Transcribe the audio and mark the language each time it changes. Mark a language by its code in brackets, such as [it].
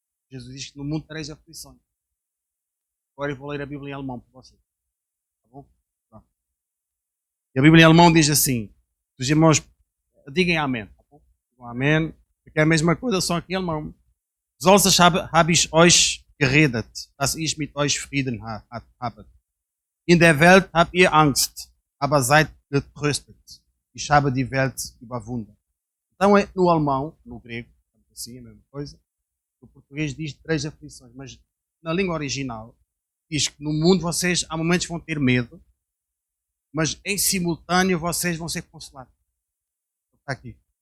[pt] Jesus diz que no mundo tereis aflições. Agora eu vou ler a Bíblia em alemão para vocês. Tá bom? Pronto. E a Bíblia em alemão diz assim, os irmãos, digam amém. Tá bom? Digam amém, porque é a mesma coisa, só aqui em alemão. [de] Solches habe ich euch geredet, dass ich mit euch Frieden habe. In der Welt habt ihr Angst, aber seid getröstet. Ich habe die Welt überwunden. [pt] Então, no alemão, no grego, assim, a mesma coisa. O português diz três aflições, mas na língua original diz que no mundo vocês, há momentos, vão ter medo, mas em simultâneo vocês vão ser consolados. Está aqui.